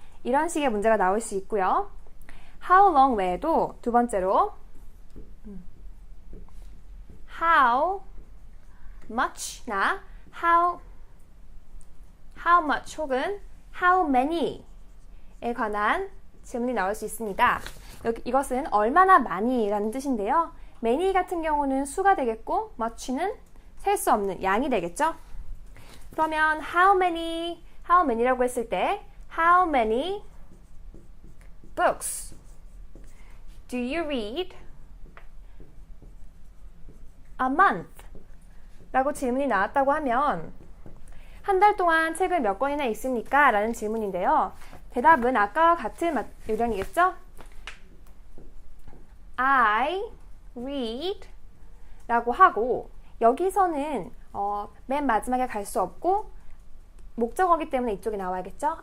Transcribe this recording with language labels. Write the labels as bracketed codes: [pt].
[ko] 이런 식의 문제가 나올 수 있고요. how long 외에도 두 번째로 how much나 how much 혹은 how many에 관한 질문이 나올 수 있습니다. 이것은 얼마나 많이 라는 뜻인데요. many 같은 경우는 수가 되겠고 much는 셀 수 없는 양이 되겠죠. 그러면 [en] how many [ko] 라고 했을 때 [en] how many books do you read a month? [ko] 라고 질문이 나왔다고 하면 한 달 동안 책을 몇 권이나 읽습니까? 라는 질문인데요. 대답은 아까와 같은 요령이겠죠? [en] I read [ko] 라고 하고 여기서는 맨 마지막에 갈 수 없고 목적어기 때문에 이쪽에 나와야겠죠?